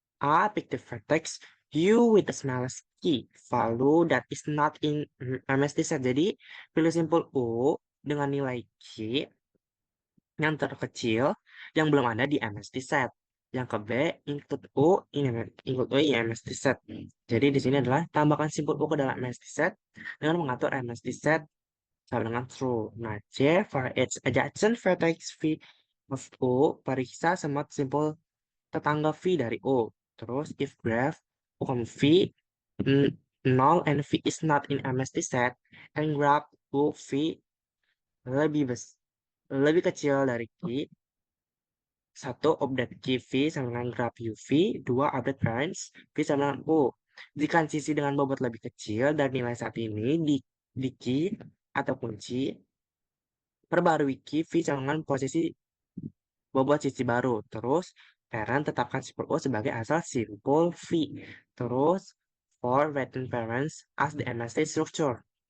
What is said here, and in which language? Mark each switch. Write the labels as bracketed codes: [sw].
[en] A, pick the vertex U with the smallest key value that is not in MST set. [id] Jadi, pilih simpul U dengan nilai key yang terkecil yang belum ada di MST set. Yang ke [en] B, include U in MST set. [id] Jadi di sini adalah tambahkan simpul U ke dalam MST set dengan mengatur MST set sama dengan true. Nah, C, [en] for each adjacent vertex V of U, [id] periksa semua simpul tetangga V dari U. [en] Terus, if graph U, V null and V is not in MST set, and graph U, V [id] lebih kecil dari Q, satu, [en] update key V sama dengan graph UV. [id] Dua, [en] update parents [id] V sama dengan U. Jika sisi dengan bobot lebih kecil dan nilai saat ini di key atau kunci, perbarui key V sama dengan posisi bobot sisi baru. Terus, parent tetapkan simpul U sebagai asal simpul V. [en] Terus, for return parents as the MST structure.